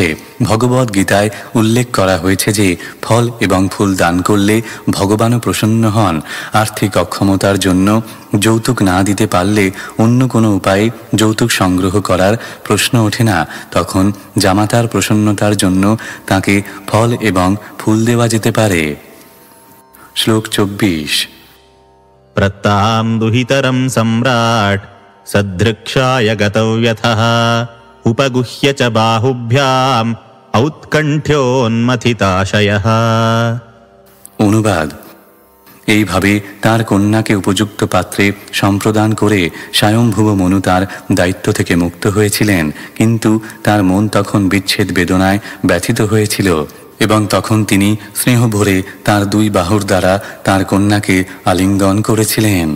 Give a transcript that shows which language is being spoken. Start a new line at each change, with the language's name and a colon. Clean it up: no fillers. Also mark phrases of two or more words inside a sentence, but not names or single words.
Bangla: ভগবদ্ গীতায় উল্লেখ করা হয়েছে যে ফল এবং ফুল দান করলে ভগবানও প্রসন্ন হন। আর্থিক অক্ষমতার জন্য যৌতুক না দিতে পারলে অন্য কোনো উপায়ে যৌতুক সংগ্রহ করার প্রশ্ন ওঠে না। তখন জামাতার প্রসন্নতার জন্য তাকে ফল এবং ফুল দেওয়া যেতে পারে। শ্লোক 24।
Sanskrit: प्रत्तां दुहितरं सम्राट् सदृक्षाय गतौ यथः उपगुह्य च बाहुभ्याम् औत्कण्ठ्योन्मथिताशयः।
Bangla: অনুবাদ: এইভাবে তার কন্যাকে উপযুক্ত পাত্রে সম্প্রদান করে স্বয়ংভুব মনু তার দায়িত্ব থেকে মুক্ত হয়েছিলেন, কিন্তু তার মন তখন বিচ্ছেদ বেদনায় ব্যথিত হয়েছিল এবং তখন তিনি স্নেহ ভরে তার দুই বাহুর দ্বারা তার কন্যাকে আলিঙ্গন করেছিলেন।